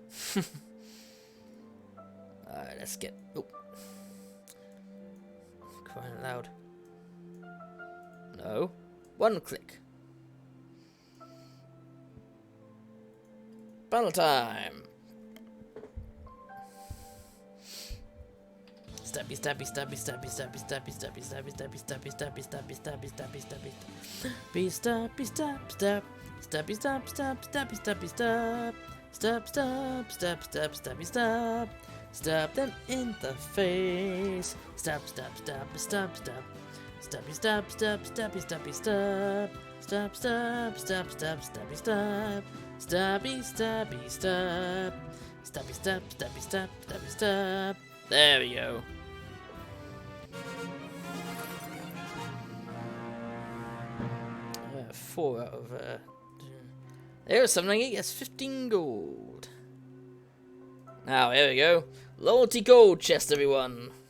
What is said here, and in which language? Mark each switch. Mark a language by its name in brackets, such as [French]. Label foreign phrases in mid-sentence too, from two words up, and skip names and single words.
[English] Alright, let's get... Oh. Crying out loud. No. One click. Battle time! Stabby, stabby, stabby, stabby, stabby, stabby, stabby, stabby, stabby, stabby, stabby, stabby, stabby, stabby, stabby, be stabby, stab, stab, stabby, stab, stab, stabby, stabby, stab, stab, stab, stab, stab, stabby, stab, stab them in the face, stab, stab, stab, stab, stab, stabby, stab, stab, stabby, stabby, stab, stab, stab, stab, stab, stabby, stab, stabby, stabby, stab, stabby, stab, stabby, stab, stabby, stab. There we go. Four out of there's something. He gets 15 gold. Now here we go. Loyalty gold chest, everyone.